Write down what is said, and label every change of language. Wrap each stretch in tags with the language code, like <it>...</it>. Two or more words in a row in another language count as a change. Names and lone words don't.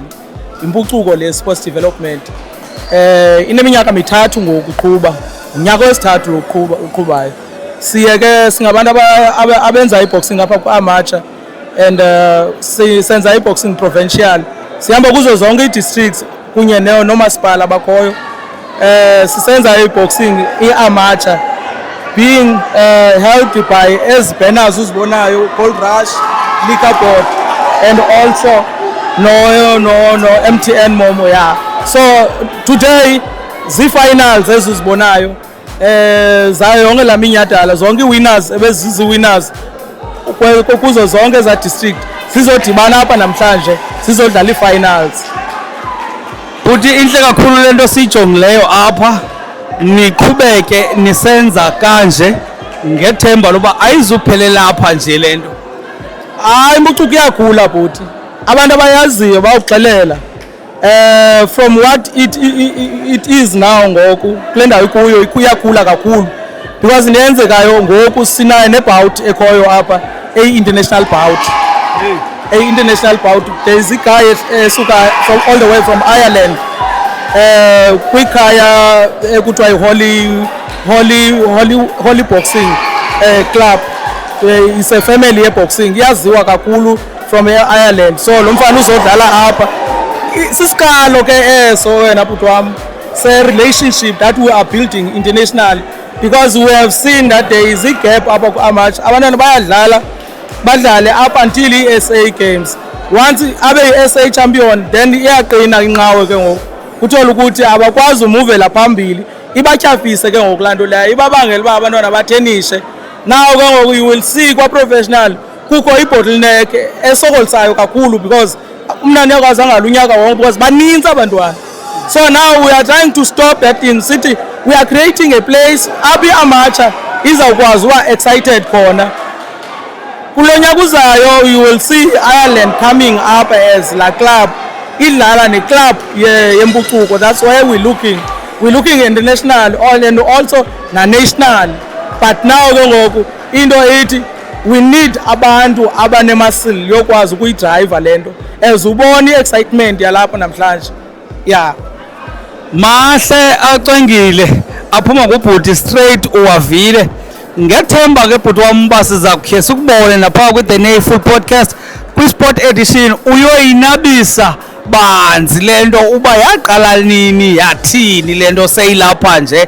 <xh>Impucuko le sports development. Ineminyaka mithathu ngokuqhuba. Unyaka wesithathu lokuqhubayo. Siye ke singabantu abenza i-boxing apha kwa-amateur and senza i-boxing provincial. Sihamba kuzo zonke i-districts kunye nomasipala abakhoyo. Sisenza i-boxing i-amateur</xh> <en>being held by as banners</en> <xh>uzibonayo, Gold Rush, Liquor Board</xh> <en>and also</en> <xh>no MTN Momo, yeah. So today zi-finals ezizibonayo zayo yonke la minyhadala, zonke i-winners ebezizi-winners kuzo zonke za district sizodibana apha namhlanje sizodlala i-finals. Uthi inhle kakhulu lento siyijongileyo apha, niqhubeke nisenza kanje ngethemba loba ayizuphelela apha nje lento. Hayi, impucuko iyakhula bhuti, abantu abayaziyo bawuxelela</xh> <en>from what it is now</en> <xh>ngoku kule ndawo ikuyo iyakhula kakhulu, because neyenzekayo ngoku sinayo nebout ekhoyo apha</xh> <en>international bout. International bout, there is a guy esuka from all the way from Ireland</en> <xh>kwikhaya ekuthiwa</xh> <en>i-Holy Boxing Club. It's a family ye-boxing,</en> <xh>yaziwa kakhulu</xh> <en>from Ireland.</en> <xh>So lo mfana uzodlala apha. Sisikalo ke eso wena bhuti wam se-</xh> <en>relationship that we are building internationally, because we have seen that there is a gap</en> <xh>apha ku-amateur. Abantwana bayadlala badlale</xh> <en>up until</en> <xh>i-SA Games. Once abe i-SA champion then iyaqina inqawe ke ngoku. Kuthola ukuthi abakwazi umuvela phambili, ibatyhafise ke ngoku lanto leyo, ibabangela uba abantwana bathenishe. Now ke ngoku</xh> <en>you will see</en> <xh>kwa-professional kukho i-bottleneck esokolisayo kakhulu, because umnani yakwazi angalunyaka wonke because baninzi abantwana.</xh> <en>So now we are trying to stop that in city. We are creating a place</en> <xh>apha i-amateur izawukwazi uba</xh> <en>excited khona.</en> <xh>Kulo nyaka uzayo</xh> <en>you will see Ireland coming up as</en> <xh>la club idlala ne-club yempucuko.</xh> <en>That's why we're looking international and also na-national. But now</en> <xh>ke ngoku into ethi</xh> <en>we need</en> <xh>abantu abanemasili yokwazi ukuyidrayiva lento as ubona i-excitement yalapha namhlanje. Yeah, mahle acengile aphuma kubhuti straight uwavile. Ngethemba ke bhuti wam uba siza kukhe sikubone napha kwi-The Nayful Podcast kwi-sport edition uyoyinabisa banzi lento uba yaqala nini yathini lento seyilapha nje.</xh>